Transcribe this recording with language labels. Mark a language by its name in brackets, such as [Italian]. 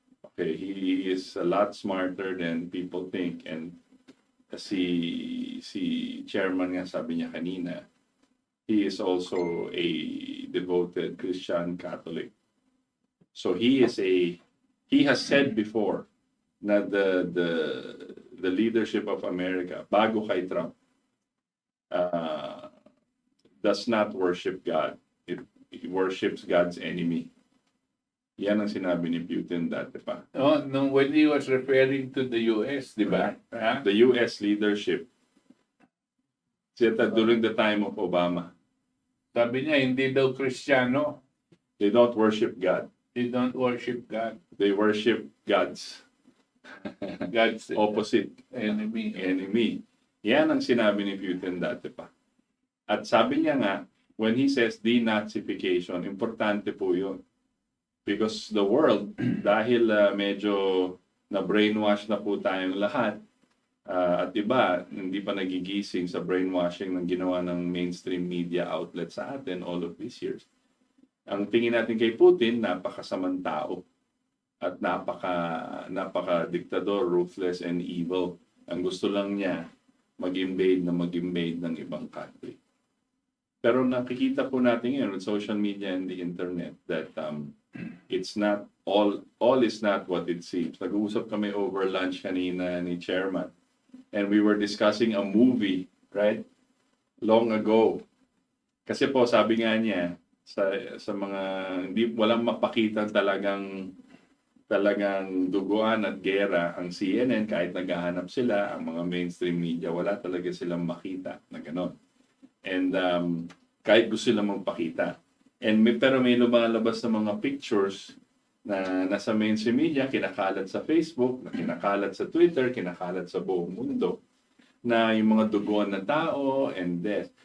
[English] Okay, he is a lot smarter than people think, and [Filipino] si chairman nga sabi niya kanina, [English] he is also a devoted Christian Catholic. So he has said before na the leadership of America [Filipino] bago kay Trump [English] does not worship God. It worships God's enemy. [Filipino] Yan ang sinabi ni Putin dati pa. [English] Oh, when he was referring to the US, di ba? Right. The US leadership. During the time of Obama. [Filipino] Sabi niya, hindi daw Kristiyano. [English] They don't worship God. They don't worship God. They worship God's God's opposite enemy. [Filipino] Yan ang sinabi ni Putin dati pa. At sabi niya nga, [English] when he says denazification, [Filipino] importante po yun. [English] Because the world, [Filipino] dahil medyo na-brainwash na po tayong lahat, at iba, hindi pa nagigising sa brainwashing ng ginawa ng mainstream media outlet sa atin [English] all of these years. [Filipino] Ang tingin natin kay Putin, napakasamang tao at napaka-diktador, [English] ruthless and evil. [Filipino] Ang gusto lang niya, mag-invade ng ibang country. Pero nakikita po natin ngayon [English] with social media and the internet that it's not all is not what it seems. [Filipino] Nag-uusap kami [English] over lunch [Filipino] kanina ni Chairman [English] and we were discussing a movie, right? Long ago. [Filipino] Kasi po sabi nga niya sa mga walang mapakita talagang duguan at gera ang CNN kahit naghahanap sila, ang mga mainstream media wala talaga silang makita na gano'n. And kahit gusto silang magpakita. Pero may lumalabas na mga pictures na nasa mainstream media, kinakalat sa Facebook, na kinakalat sa Twitter, kinakalat sa buong mundo, na yung mga duguan na tao [English] and death.